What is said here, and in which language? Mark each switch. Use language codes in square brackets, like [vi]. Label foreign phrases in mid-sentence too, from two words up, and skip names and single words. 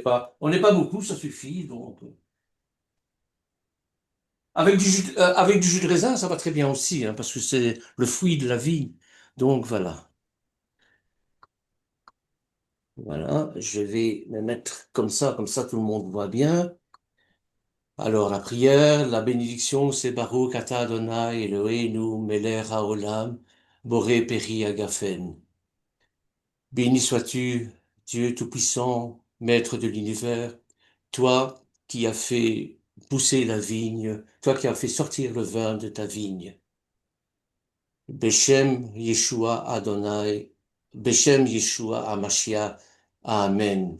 [fr] on n'est pas beaucoup, ça suffit. Donc, avec du jus de raisin, ça va très bien aussi, hein, parce que c'est le fruit de la vie. Donc voilà. Voilà, je vais me mettre comme ça tout le monde voit bien. Alors la prière, la bénédiction, c'est [he] ברוך אתה אדני אלהינו מלך העולם בורא פרי הגפן. [fr] Béni sois-tu, Dieu Tout-Puissant, Maître de l'univers, toi qui as fait pousser la vigne, toi qui as fait sortir le vin de ta vigne. [he] בשם ישוע אדוני, בשם ישוע המשיח, Amen.